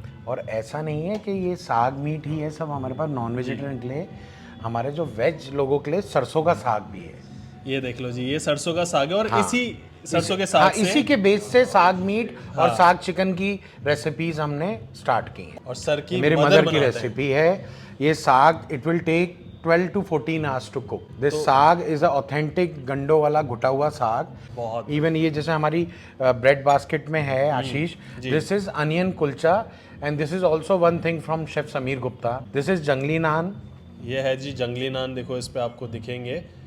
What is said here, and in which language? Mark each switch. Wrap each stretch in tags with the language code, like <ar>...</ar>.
<hi>और ऐसा नहीं है कि ये साग मीट ही है सब हमारे पास नॉन वेजिटेरियन के लिए, हमारे जो वेज लोगों के लिए सरसों का साग भी है। ये देख लो जी, ये सरसों का साग है और इसी सरसों के साग से, इसी के बेस से साग मीट और साग चिकन की रेसिपीज हमने स्टार्ट की हैं। और सर की मेरे मदर की रेसिपी है ये साग।</hi> <en>It will take 12 to 14 hours to cook.</en> <hi>This साग is a authentic गंडों वाला घुटा हुआ साग। बहुत</hi> <en>Even ये जैसे हमारी ब्रेड बास्केट में है Ashish, this is onion kulcha, and this is also one thing from chef Sameer Gupta. This is jungli naan.</en> <hi>ये है जी जंगली नान, देखो इस पे आपको दिखेंगे।</hi>